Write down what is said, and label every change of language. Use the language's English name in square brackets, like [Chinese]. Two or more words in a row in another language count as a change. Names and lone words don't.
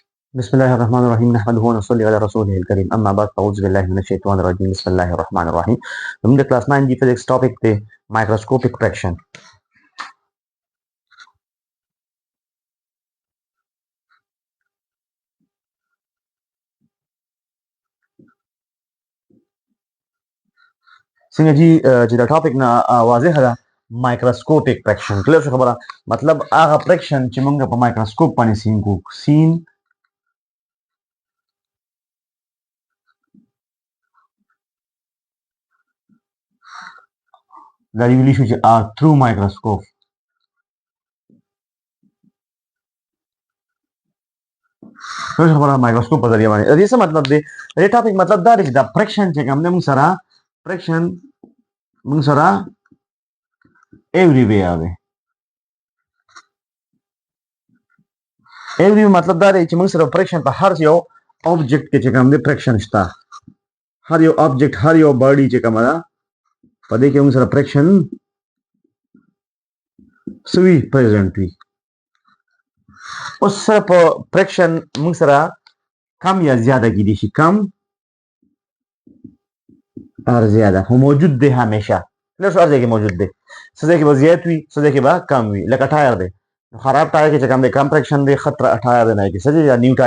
[Arabic] بسم الله الرحمن الرحيم نحمده ونصلي على رسوله الكريم اما بعد اعوذ بالله من الشيطان الرجيم بسم الله الرحمن الرحيم [Pashto] زموږ د کلاس 9 دی فزکس ټاپک دی مایکروسکوپک فریکشن څنګه چې دا ټاپک نه واضح ده [English] microscopic friction [Pashto] کله خبره مطلب هغه فریکشن چې موږ په مایکروسکوپ باندې سین دا ویلی شو چې [English] through microscope [Pashto] څه خبره مایکروسکوپ په ذریعہ باندې دې څه مطلب دی دې ټاپک مطلب دا دی چې دا فریکشن چې کوم موږ سره فریکشن موږ سره everywhere دی every مطلب دا دی چې موږ سره فریکشن په هر یو object کې چې کوم دی فریکشن شته هر یو object هر یو body چې کوم ده په دې کې موږ سره فریکشن سوي پریزنت وي اوس سره په فریکشن موږ سره کم یا زیاده کېدی شي کم اور زیاده خو موجود دی همیشه لږ هر ځای کې موجود دی څه ځای کې به زیات وي څه ځای کې به کم وي لکه ټایر دی خراب ټایر کې چې کوم دی کم فریکشن دی ښه ټایر دی نه کې څه دی یا نیو